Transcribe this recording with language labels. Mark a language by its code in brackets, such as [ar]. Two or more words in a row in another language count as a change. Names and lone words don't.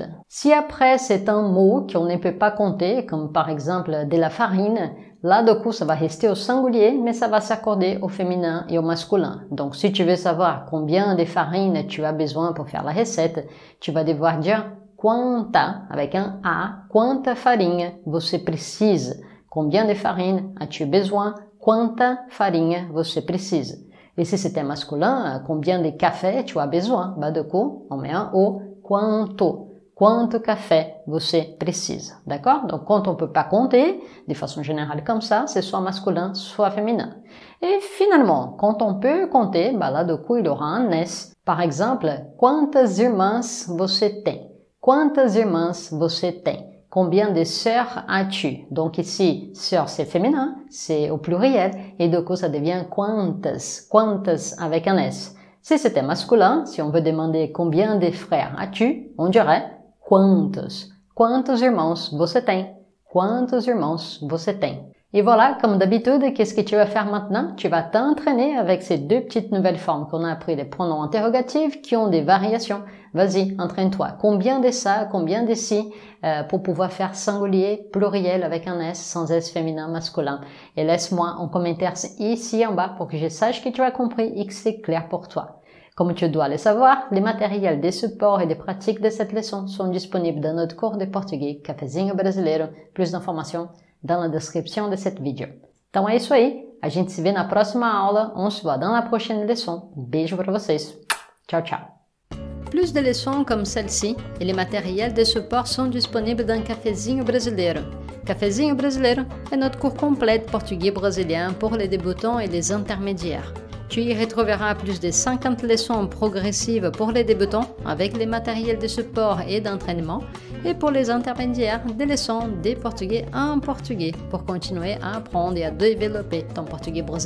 [fr] Si après c'est un mot qu'on ne peut pas compter, comme par exemple de la farine, là du coup ça va rester au singulier, mais ça va s'accorder au féminin et au masculin. Donc si tu veux savoir combien de farine tu as besoin pour faire la recette, tu vas devoir dire quanta, avec un A, [pt] quanta farinha você precisa. [fr] Combien de farine as-tu besoin? [pt] Quanta farinha você precisa. [fr] Et si c'était masculin, combien de café tu as besoin? Bah du coup, on met un O, quanto. [pt] Quanto café você precisa. [fr] D'accord? Donc quand on peut pas compter, de façon générale comme ça, c'est soit masculin, soit féminin. Et finalement, quand on peut compter, bah là du coup, il aura un S. Par exemple, [pt] quantas irmãs você tem? Quantas irmãs você tem? [fr] Combien de sœurs as-tu? Donc ici, sœurs c'est féminin, c'est au pluriel, et du coup ça devient [pt] quantas, quantas [fr] avec un S. Si c'était masculin, si on veut demander combien de frères as-tu, on dirait quantos. [pt] Quantos irmãos você tem? Quantos irmãos você tem? [fr] Et voilà, comme d'habitude, qu'est-ce que tu vas faire maintenant? Tu vas t'entraîner avec ces deux petites nouvelles formes qu'on a appris, les pronoms interrogatifs qui ont des variations. Vas-y, entraîne-toi. Combien de ça, combien de ci, pour pouvoir faire singulier, pluriel avec un S, sans S féminin, masculin. Et laisse-moi un commentaire ici en bas pour que je sache que tu as compris et que c'est clair pour toi. Comme tu dois le savoir, les matériels de support et de pratique de cette leçon sont disponibles dans notre cours de portugais Cafezinho Brasileiro. Plus d'informations dans la description de cette vidéo. [pt] Então é isso aí. A gente se vê na próxima aula. [fr] On se voit dans la prochaine leçon. [pt] Beijo para vocês. Tchau, tchau. [fr] Plus de leçons comme celle-ci et les matériels de support sont disponibles dans Cafezinho Brasileiro. Cafezinho Brasileiro est notre cours complet de portugais brésilien pour les débutants et les intermédiaires. Tu y retrouveras plus de 50 leçons progressives pour les débutants avec les matériels de support et d'entraînement et pour les intermédiaires des leçons de portugais en portugais pour continuer à apprendre et à développer ton portugais brésilien.